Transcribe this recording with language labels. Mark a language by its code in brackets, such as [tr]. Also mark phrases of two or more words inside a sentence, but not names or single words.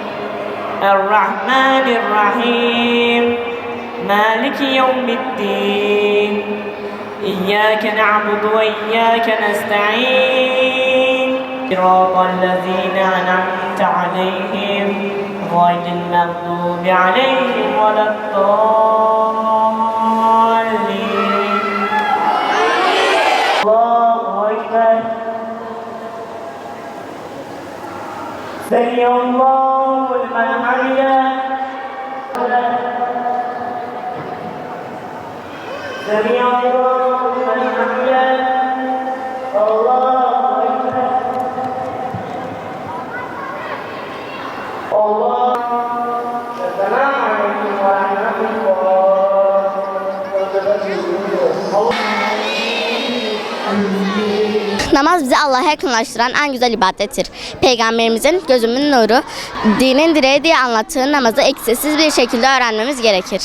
[ar] الرحمن الرحيم. مالك يوم الدين. إياك نعبد وإياك نستعين. صراط الذين أنعمت عليهم. غير المغضوب عليهم ولا الضالين. الله أكبر. سمع الله لمن حمده. سمع الله لمن حمده. الله أكبر. الله. [tr] Namaz bizi Allah'a yakınlaştıran en güzel ibadettir. Peygamberimizin gözümün nuru, dinin direği diye anlattığı namazı eksiksiz bir şekilde öğrenmemiz gerekir.